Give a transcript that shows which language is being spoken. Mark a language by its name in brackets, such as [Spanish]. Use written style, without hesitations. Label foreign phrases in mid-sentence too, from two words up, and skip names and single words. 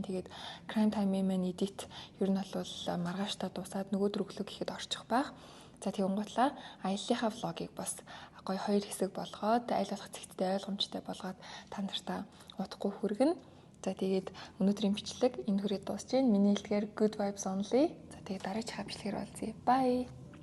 [Mongolian] Тэгээд Crime Time Man edit ер нь бол маргааштай дуусаад нөгөөдөр өглөө гэхэд орчих байх. За тэгээд гутлаа аяллахаа влогийг бас гоё 2 хэсэг болгоод аль болох зэгттэй ойлгомжтой болгоод та нартаа удахгүй хүргэнэ. За тэгээд өнөөдрийн бичлэг энэ хүрээд дуусж байна. Миний хэлдгээр [English] good vibes only. [Mongolian] За тэгээд дараагийн бичлэгээр уулзъя. Bye.